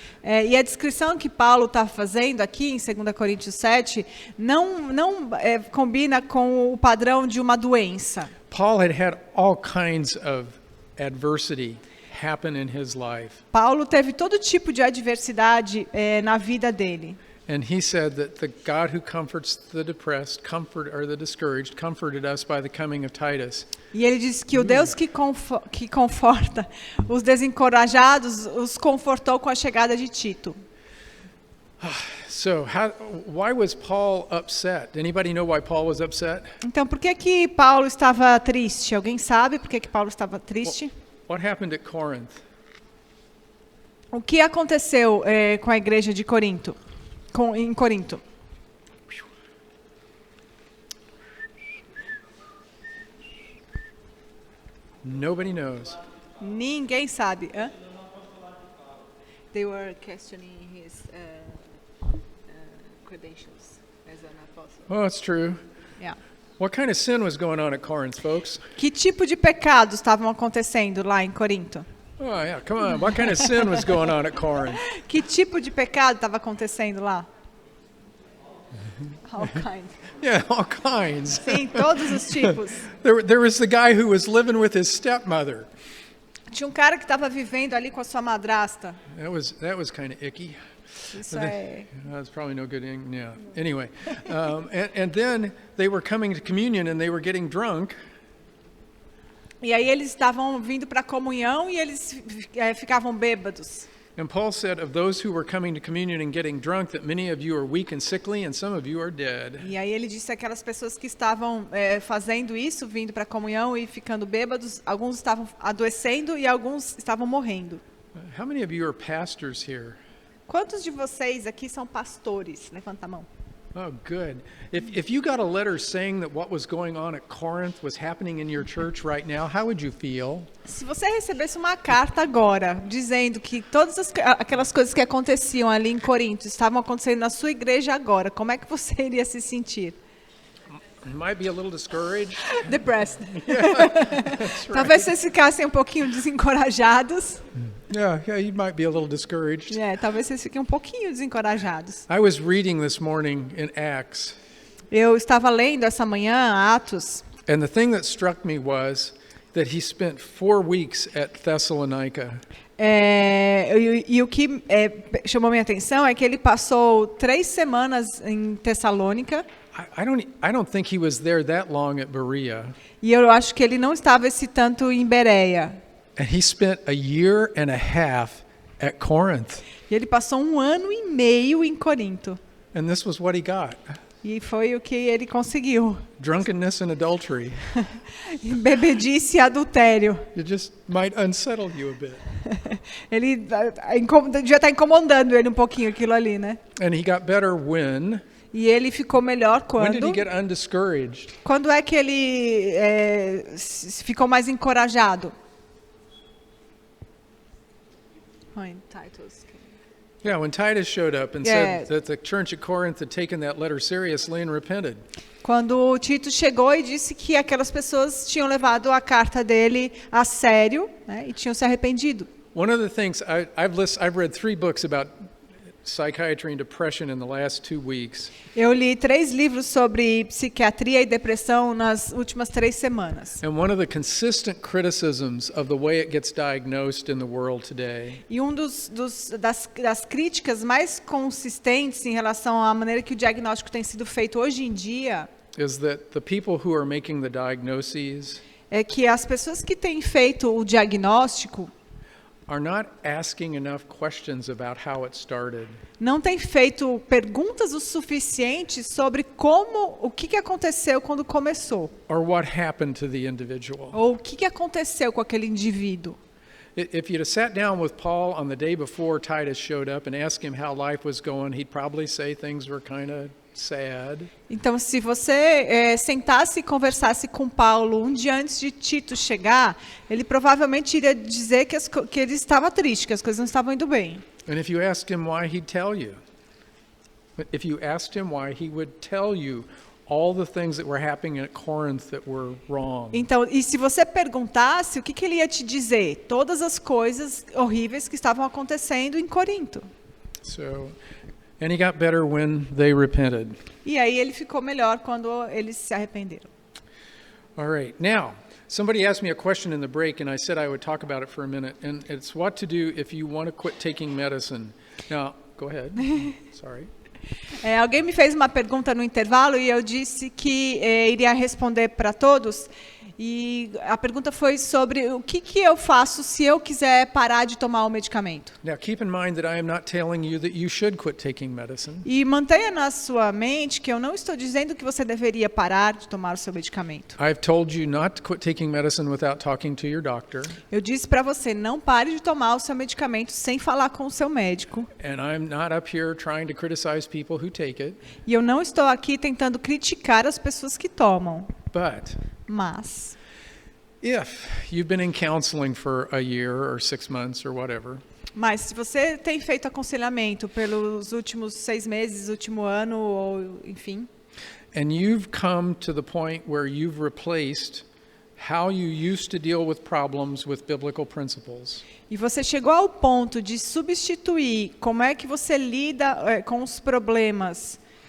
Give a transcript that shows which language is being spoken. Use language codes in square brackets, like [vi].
[pt] E a descrição que Paulo está fazendo aqui em 2 Coríntios 7 não combina com o padrão de uma doença. [en] Paul had all kinds of adversity happen in his life. [pt] Paulo teve todo tipo de adversidade na vida dele. [en] And he said that the God who comforts the depressed, or the discouraged, comforted us by the coming of Titus. [pt] E ele disse que o Deus que conforta os desencorajados os confortou com a chegada de Tito. [en] So, why was Paul upset? Anybody know why Paul was upset? [pt] Então, por que Paulo estava triste? Alguém sabe por que Paulo estava triste? [en] What happened at Corinth? [pt] O que aconteceu com a igreja de Corinto? Em Corinto? [en] Nobody knows. [pt] Ninguém sabe. Hã? [en] They were questioning his credentials as an apostle. Oh, it's true. Yeah. What kind of sin was going on at Corinth, folks? [pt] Que tipo de pecados estavam acontecendo lá em Corinto? [en] Oh, yeah, come on. What kind of sin was going on at Corinth? [pt] Que tipo de pecado estava acontecendo lá? [en] All kinds. Yeah, all kinds. [pt] Sim, todos os tipos. [en] There was the guy who was living with his stepmother. [pt] Tinha cara que estava vivendo ali com a sua madrasta. [en] That was kind of icky. [pt] Isso é... [en] That's probably no good. Yeah. Anyway, and then they were coming to communion and they were getting drunk. [pt] E aí eles estavam vindo para a comunhão e eles ficavam bêbados. [en] And Paul said of those who were coming to communion and getting drunk that many of you are weak and sickly and some of you are dead. [pt] E aí ele disse aquelas pessoas que estavam fazendo isso, vindo para a comunhão e ficando bêbados, alguns estavam adoecendo e alguns estavam morrendo. [en] How many of you are pastors here? [pt] Quantos de vocês aqui são pastores? Levanta a mão. [en] Oh, good. If you got a letter saying that what was going on at Corinth was happening in your church right now, how would you feel? Se você recebesse uma carta agora dizendo que todas aquelas coisas que aconteciam ali em Corinto estavam acontecendo na sua igreja agora, como é que você iria se sentir? You might be a little discouraged. Depressed. That's right. [pt] Talvez vocês ficassem um pouquinho desencorajados. [en] Yeah, you might be a little discouraged. [pt] Talvez vocês fiquem um pouquinho desencorajados. [en] I was reading this morning in Acts. [pt] Eu estava lendo essa manhã Atos. [en] And the thing that struck me was that he spent 4 weeks at Thessalonica. [pt] E o que chamou minha atenção é que ele passou 3 semanas em Tessalônica. [en] I don't think he was there that long at Berea. [pt] E eu acho que ele não estava esse tanto em Bereia. [en] And he spent a year and a half at Corinth. [pt] E ele passou 1 ano e meio em Corinto. [en] And this was what he got. [pt] E foi o que ele conseguiu. [en] Drunkenness and adultery. [pt] Bebedice e adultério. [en] It just might unsettle you a bit. [pt] Ele devia estar incomodando ele um pouquinho aquilo ali, né? [en] And he got better when? [pt] E ele ficou melhor [en] When did [pt] quando? [en] he get undiscouraged? [pt] Quando é que ele ficou mais encorajado? [en] When Titus came. Yeah, when Titus showed up and Yeah. said that the church at Corinth had taken that letter seriously and repented. [pt] Quando o Tito chegou e disse que aquelas pessoas tinham levado a carta dele a sério, né, e tinham se arrependido. [en] One of the things I've read 3 books about psychiatry and depression in the last 2 weeks. [pt] Eu li 3 livros sobre psiquiatria e depressão nas últimas 3 semanas. [en] And one of the consistent criticisms of the way it gets diagnosed in the world today [pt] E das críticas mais consistentes em relação à maneira que o diagnóstico tem sido feito hoje em dia [en] is that the people who are making the diagnoses [pt] é que as pessoas que têm feito o diagnóstico [en] are not asking enough questions about how it started. [pt] não têm feito perguntas o suficiente sobre o que aconteceu quando começou, [en] Or what happened to the individual. [pt] ou o que aconteceu com aquele indivíduo. [en] If you'd have sat down with Paul on the day before Titus showed up and asked him how life was going, he'd probably say things were kind of sad. [pt] Então, se você sentasse e conversasse com Paulo um dia antes de Tito chegar, ele provavelmente iria dizer que ele estava triste, que as coisas não estavam indo bem. [en] And if you asked him why, he'd tell you. If you asked him why, he would tell you all the things that were happening at Corinth that were wrong. [pt] Então, e se você perguntasse, o que ele ia te dizer? Todas as coisas horríveis que estavam acontecendo em Corinto. [en] So, and he got better when they repented. [pt] E aí ele ficou melhor quando eles se arrependeram. [en] All right. Now, somebody asked me a question in the break, and I said I would talk about it for a minute. And it's what to do if you want to quit taking medicine. Now, go ahead. Sorry. [pt] Alguém me fez uma pergunta no intervalo e eu disse que iria responder para todos. E a pergunta foi sobre o que eu faço se eu quiser parar de tomar o medicamento. [en] Now, keep in mind that I am not telling you that you should quit taking medicine. [pt] E mantenha na sua mente que eu não estou dizendo que você deveria parar de tomar o seu medicamento. [en] I've told you not to quit taking medicine without talking to your doctor. [pt] Eu disse para você, não pare de tomar o seu medicamento sem falar com o seu médico. [en] And I'm not up here trying to criticize people who take it. [pt] E eu não estou aqui tentando criticar as pessoas que tomam. Mas, [en] If you've been in counseling for a year or 6 months or whatever, [pt] se você tem feito aconselhamento pelos últimos 6 meses, último ano, ou enfim, [en] and you've come to the point where you've replaced how you used to deal with problems with biblical principles, [pt] e você chegou ao ponto de substituir como é que você lida com os problemas.